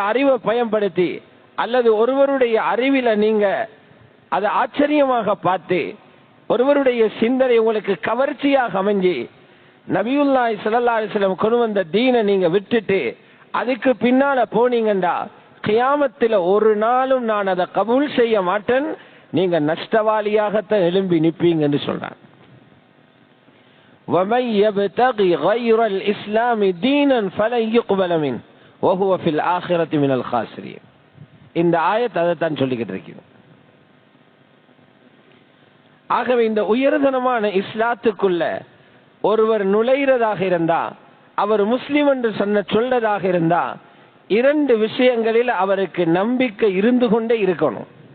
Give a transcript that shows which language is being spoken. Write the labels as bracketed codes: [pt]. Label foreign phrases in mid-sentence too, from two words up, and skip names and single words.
[ta] அறிவை பயன்படுத்தி அல்லது ஒருவருடைய அறிவில நீங்க அதை ஆச்சரியமாக பார்த்து ஒருவருடைய சிந்தனை உங்களுக்கு கவர்ச்சியாக அமைஞ்சி [ar] نبي الله صلى الله عليه وسلم [ta] கொண்டு வந்த தீனை நீங்க விட்டுட்டு அதுக்கு பின்னால போனீங்கண்டா, கியாமத்தில் ஒரு நாளும் நான் அதை கபூல் செய்ய மாட்டேன், நீங்க நஷ்டவாளியாகத்தான் எழும்பி நிற்பீங்கன்னு சொல்றான். [ar] وَمَن يَبْتَغِي غَيْرَ الْإِسْلَامِ دِينًا فَلَن يُقْبَلَ مِنْهُ وَهُوَ فِي الْآخِرَةِ مِنَ الْخَاسِرِينَ. [ta] இந்த ஆயத் அதை தான் சொல்லிக்கிட்டு இருக்கிறது. ஆகவே இந்த உயர்தனமான இஸ்லாத்துக்குள்ள ஒருவர் நுழைகிறதாக இருந்தா, அவர் முஸ்லிம் என்று சொல்லதாக இருந்தா, இரண்டு விஷயங்களில் அவருக்கு நம்பிக்கை இருந்து கொண்டே இருக்கணும்.